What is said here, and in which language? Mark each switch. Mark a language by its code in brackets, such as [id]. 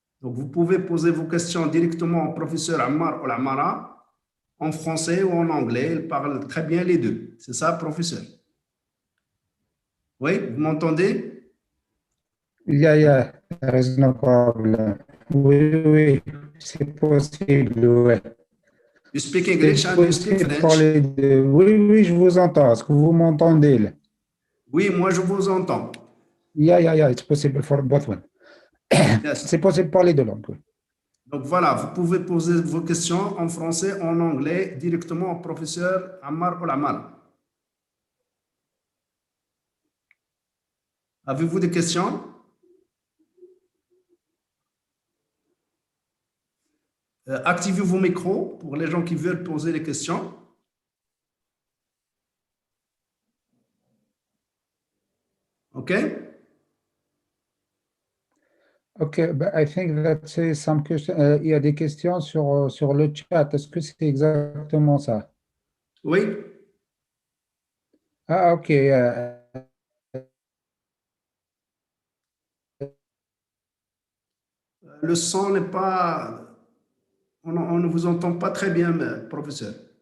[fr] Donc, vous pouvez poser vos questions directement au professeur Ammar ou Amara en français ou en anglais. Il parle très bien les deux. C'est ça, professeur? Oui, vous m'entendez? [en] Yeah, there is no problem. [fr] Oui, c'est possible, ouais. [en] You speak English and you speak [fr] Possible [en] French? [fr] parler de... Oui, je vous entends. Est-ce que vous m'entendez là? Oui, moi je vous entends. [en] Yeah, it's possible for both one. Yes. [fr] C'est possible pour les deux langues. Oui. Donc voilà, vous pouvez poser vos questions en français, en anglais, directement au professeur Ammar Olamal. Avez-vous des questions? Activez vos micros pour les gens qui veulent poser des questions. OK? [en] OK, but I think that some question, [fr] il y a des questions sur le chat. Est-ce que c'est exactement ça? Oui? Ah, OK. Le son n'est pas... On ne vous entend pas très bien, professeur.